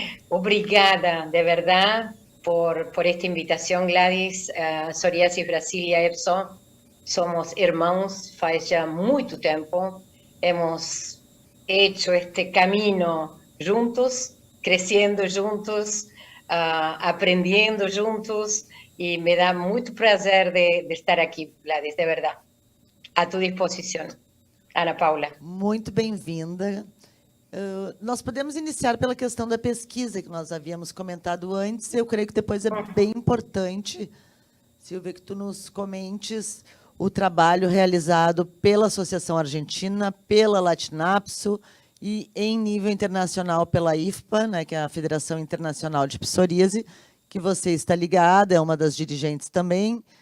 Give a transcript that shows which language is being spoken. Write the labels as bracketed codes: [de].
[pt] Obrigada, de verdade, por esta invitação, Gladys. Psoriasis Brasil e a Epson somos irmãos faz já muito tempo. [es] Hemos hecho este camino juntos, creciendo juntos, aprendiendo juntos, y me da mucho placer de estar aquí, Gladys, de verdad. [pt] A tu disposição, Ana Paula. Muito bem-vinda. Nós podemos iniciar pela questão da pesquisa que nós havíamos comentado antes. Eu creio que depois é bem importante, Silvia, que tu nos comentes o trabalho realizado pela Associação Argentina, pela Latinapso e, em nível internacional, pela IFPA, né, que é a Federação Internacional de Psoríase, que você está ligada, é uma das dirigentes também.